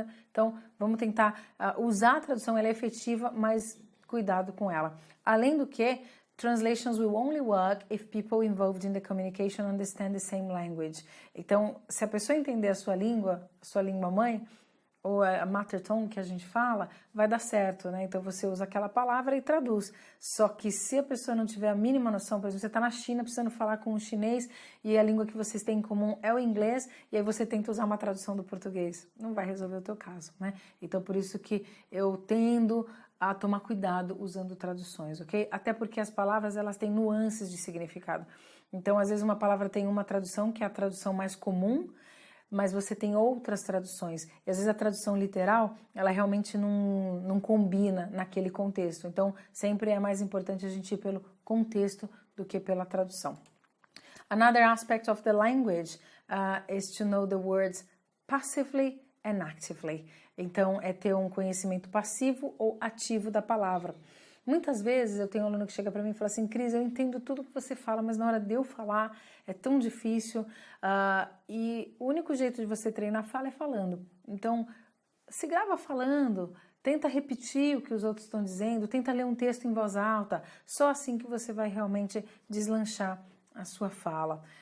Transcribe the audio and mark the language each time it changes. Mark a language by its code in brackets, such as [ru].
[pt] Então, vamos tentar usar a tradução, ela é efetiva, mas cuidado com ela. Além do que, [en] translations will only work if people involved in the communication understand the same language. [pt] Então, se a pessoa entender a sua língua mãe, ou a mother tongue que a gente fala, vai dar certo, né? Então, você usa aquela palavra e traduz. Só que se a pessoa não tiver a mínima noção, por exemplo, você está na China precisando falar com um chinês e a língua que vocês têm em comum é o inglês, e aí você tenta usar uma tradução do português. Não vai resolver o teu caso, né? Então, por isso que eu tendo a tomar cuidado usando traduções, ok? Até porque as palavras, elas têm nuances de significado. Então, às vezes uma palavra tem uma tradução que é a tradução mais comum, mas você tem outras traduções. E às vezes a tradução literal, ela realmente não combina naquele contexto. Então, sempre é mais importante a gente ir pelo contexto do que pela tradução. [en] Another aspect of the language is to know the words passively and actively. [pt] Então, é ter um conhecimento passivo ou ativo da palavra. Muitas vezes eu tenho um aluno que chega para mim e fala assim, Cris, eu entendo tudo que você fala, mas na hora de eu falar é tão difícil e o único jeito de você treinar a fala é falando. Então, se grava falando, tenta repetir o que os outros estão dizendo, tenta ler um texto em voz alta, só assim que você vai realmente deslanchar a sua fala.